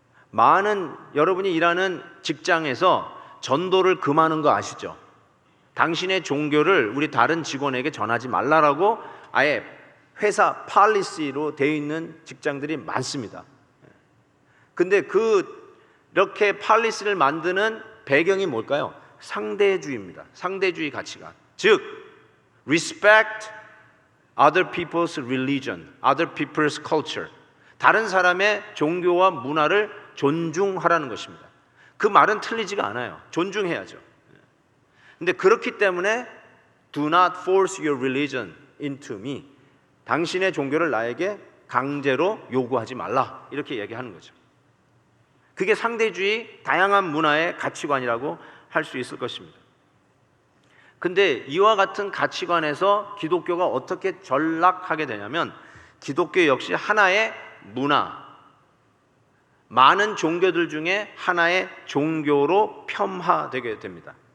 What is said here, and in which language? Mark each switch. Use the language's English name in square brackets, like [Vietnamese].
[Korean] 많은 여러분이 일하는 직장에서 전도를 금하는 거 아시죠? 당신의 종교를 우리 다른 직원에게 전하지 말라라고 아예 회사 팔리시로 되어 있는 직장들이 많습니다. 근데 이렇게 팔리시를 만드는 배경이 뭘까요? 상대주의입니다. 상대주의 가치관. [English] 즉, respect other people's religion, other people's culture. [Korean] 다른 사람의 종교와 문화를 존중하라는 것입니다. 그 말은 틀리지가 않아요. 존중해야죠. 근데 그렇기 때문에 [English] do not force your religion into me. [Korean] 당신의 종교를 나에게 강제로 요구하지 말라. 이렇게 얘기하는 거죠. 그게 상대주의 다양한 문화의 가치관이라고 할 수 있을 것입니다. 근데 이와 같은 가치관에서 기독교가 어떻게 전락하게 되냐면 기독교 역시 하나의 문화, 많은 종교들 중에 하나의 종교로 폄하되게 됩니다.